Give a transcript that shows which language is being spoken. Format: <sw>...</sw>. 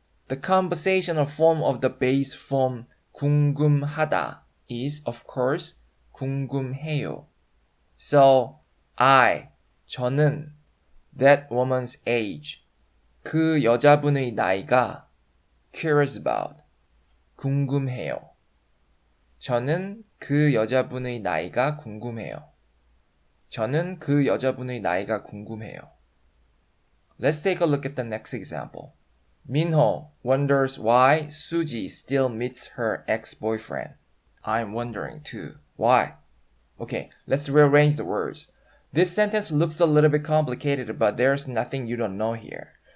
<en>The conversational form of the base form 궁금하다 is, of course, 궁금해요. So, I,</en> <ko>저는,</ko> <en>that woman's age,</en> <ko>그 여자분의 나이가,</ko> <en>curious about,</en> <ko>궁금해요. 저는 그 여자분의 나이가 궁금해요. 저는 그 여자분의 나이가 궁금해요.</ko> <en>Let's take a look at the next example. Minho wonders why Suji still meets her ex-boyfriend. I'm wondering too. Why? Okay, let's rearrange the words. This sentence looks a little bit complicated, but there's nothing you don't know here.</en>